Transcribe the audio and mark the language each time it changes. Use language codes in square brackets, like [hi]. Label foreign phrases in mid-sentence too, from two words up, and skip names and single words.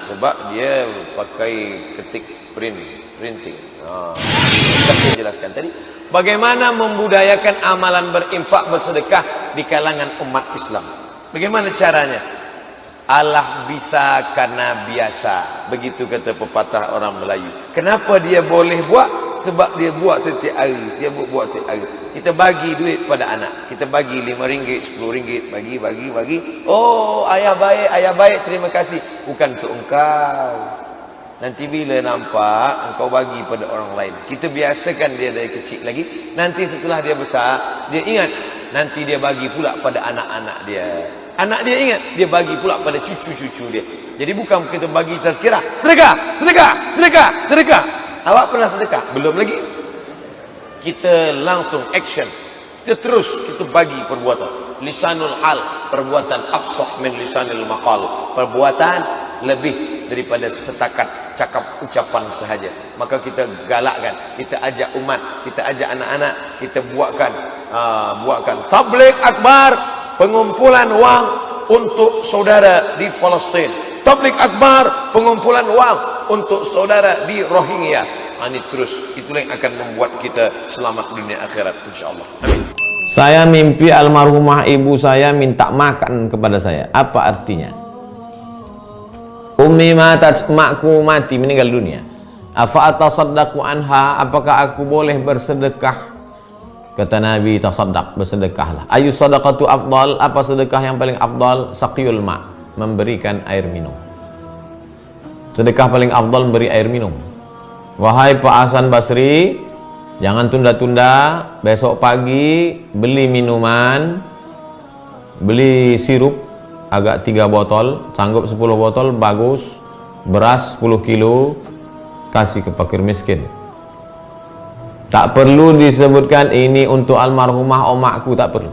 [ms] Sebab dia pakai ketik printing. Sudah saya jelaskan tadi. Bagaimana membudayakan amalan berinfak bersedekah di kalangan umat Islam? Bagaimana caranya? Allah bisa karena biasa. Begitu kata pepatah orang Melayu. Kenapa dia boleh buat? Sebab dia buat setiap hari. Dia buat setiap hari. Kita bagi duit pada anak. Kita bagi RM5, RM10. Bagi. Oh, ayah baik, terima kasih. Bukan untuk engkau. Nanti bila nampak, engkau bagi pada orang lain. Kita biasakan dia dari kecil lagi. Nanti setelah dia besar, dia ingat. Nanti dia bagi pula pada anak-anak dia. Anak dia ingat, dia bagi pula pada cucu-cucu dia. Jadi bukan kita bagi tazkirah. Sedekah. Awak pernah sedekah? Belum lagi. Kita langsung action. Kita bagi perbuatan. [ar] لسان الحال, perbuatan أفصح من لسان المقال. [ms] Perbuatan lebih daripada setakat cakap ucapan sahaja. Maka kita galakkan, kita ajak umat, kita ajak anak-anak, kita buatkan tabligh akbar, pengumpulan wang untuk saudara di Palestin. Tabligh akbar, pengumpulan wang untuk saudara di Rohingya. Ini terus, itulah yang akan membuat kita selamat dunia akhirat, insyaAllah. Amin. Saya mimpi almarhumah ibu saya minta makan kepada saya. Apa artinya? [ar] أمي ماتت, [ms] makku mati, meninggal dunia. [ar] أفأتصدق عنها, [ms] apakah aku boleh bersedekah? Kata Nabi, tasaddaq, bersedekahlah. [ar] أي الصدقة أفضل, [ms] apa sedekah yang paling afdal? [ar] سقي الماء, [ms] memberikan air minum. Sedekah paling afdal memberi air minum. Wahai Pak Hasan Basri, jangan tunda-tunda. Besok pagi beli minuman, beli sirup agak 3 botol, sanggup 10 botol, bagus. beras 10 kilo kasih ke fakir miskin. Tak perlu disebutkan ini untuk almarhumah omakku, tak perlu.